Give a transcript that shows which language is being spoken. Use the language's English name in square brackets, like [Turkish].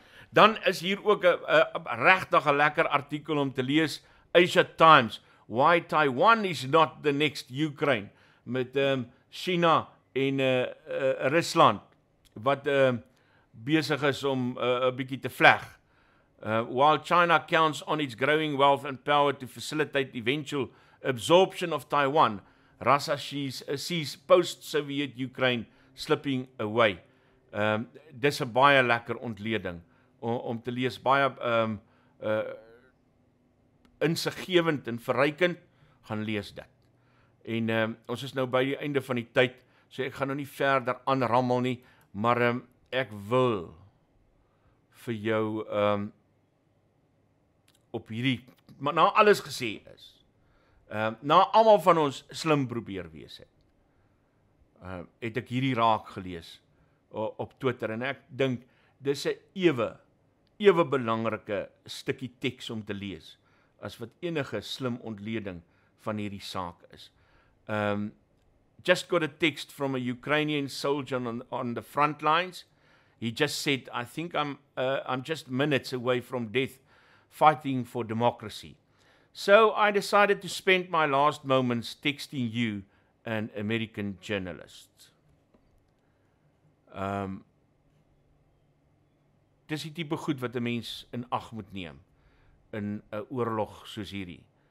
[Afrikaans] Dan is hier ook 'n regtig 'n lekker artikel om te lees, Asia Times, Why Taiwan is not the next Ukraine, met China en Rusland, wat besig is om 'n bietjie te vleg. [English] While China counts on its growing wealth and power to facilitate eventual absorption of Taiwan, Russia sees post-Soviet Ukraine slipping away. [Afrikaans] Dis 'n baie lekker ontleding om te lees, baie insiggewend en verrykend, gaan lees dit. En ons is nou by die einde van die tyd, so ek gaan nou nie verder aanrammel nie, maar ek wil vir jou op hierdie, maar na alles gesê is, na almal van ons slim probeer wees het ek hierdie raak gelees op Twitter, en ek dink dis 'n ewe belangrike stukkie teks om te lees as wat enige slim ontleding van hierdie saak is. [English] Just got a text from a Ukrainian soldier on the front lines. He just said, I think I'm just minutes away from death fighting for democracy. So I decided to spend my last moments texting you, an American journalist. [Afrikaans] Dis die tipe goed wat 'n mens in ag moet neem in 'n oorlog soos hierdie.